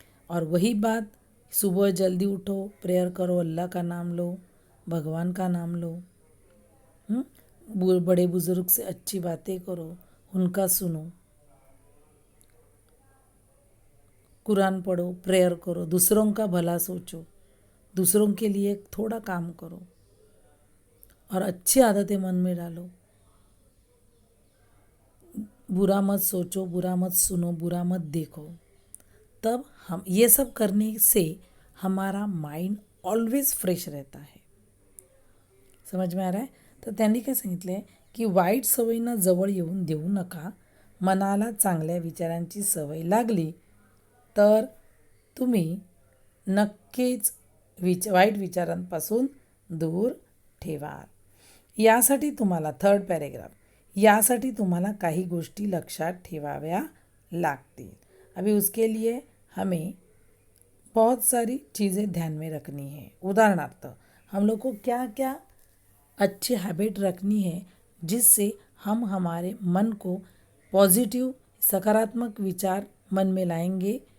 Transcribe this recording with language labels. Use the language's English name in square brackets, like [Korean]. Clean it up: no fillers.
[Hindi] और वही बात, सुबह जल्दी उठो, प्रेयर करो, अल्लाह का नाम लो, भगवान का नाम लो, बड़े बुजुर्ग से अच्छी बातें करो, उनका सुनो, कुरान पढ़ो, प्रेयर करो, दूसरों का भला सोचो, दूसरों के लिए थोड़ा काम करो और अच्छी आदतें मन में डालो. बुरा मत सोचो, बुरा मत सुनो, बुरा मत देखो. तब हम ये सब करने से हमारा [English] mind always fresh [Hindi] रहता है. समझ में आ रहा है. [Marathi] तर त्यांनी काय सांगितलं आहे की वाईट सवयींना जवळ येऊन देऊ नका. मनाला चांगल्या विचारांची सवय लागली तर तुम्ही नक्कीच वाईट विचारांपासून दूर ठेवाल. यासाठी तुम्हाला थर्ड पॅरेग्राफ, यासाठी तुम्हाला काही गोष्टी लक्षात ठेवाव्या लागतील. [Hindi] अभी उसके लिए हमें बहुत सारी चीज़ें ध्यान में रखनी है. उदाहरणार्थ हम लोग को क्या क्या अच्छी हैबिट रखनी है जिससे हम हमारे मन को पॉजिटिव सकारात्मक विचार मन में लाएंगे.